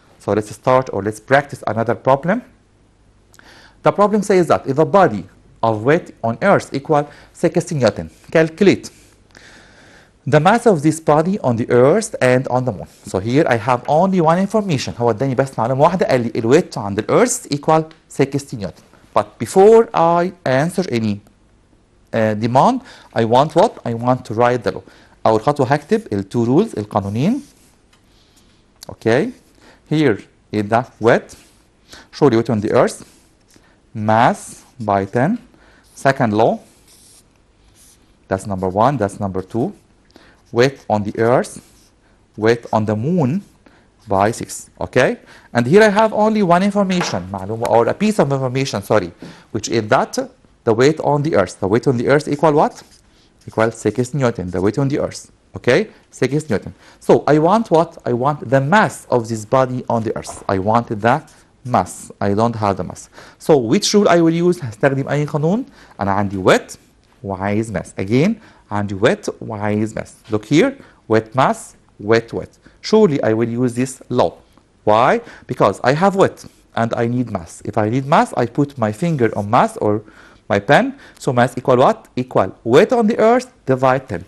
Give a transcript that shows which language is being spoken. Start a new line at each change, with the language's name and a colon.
English: So let's start or let's practice another problem. The problem says that if a body of weight on earth equal 60 Newton, calculate the mass of this body on the earth and on the moon. So here I have only one information.
Arabic: هو اداني بس معلومة واحدة قال لي الويت
English: on the earth equal 60 Newton. But before I answer any demand, I want what? I want to write the law.
Arabic: أول خطوة هكتب ال
English: two rules
Arabic: القانونين.
English: Okay. Here is the weight. Show the weight on the earth. Mass by 10. Second law. That's number 1. That's number 2. Weight on the earth, weight on the moon by 6. Okay? And here I have only one information,
Arabic: معلومة,
English: or a piece of information, sorry, which is that the weight on the earth. The weight on the earth equal what? Equal 6 Newton, the weight on the earth. Okay? 6 Newton. So I want what? I want the mass of this body on the earth. I want the mass. I don't have the mass. So which rule I will use?
Arabic: هستخدم أي قانون. أنا عندي weight وعايز mass.
English: Again,
Arabic: عندي weight وعايز mass.
English: Look here, weight mass, weight weight. Surely I will use this law. Why? Because I have weight and I need mass. If I need mass, I put my finger on mass or my pen. So mass equal what? Equal weight on the earth divide 10.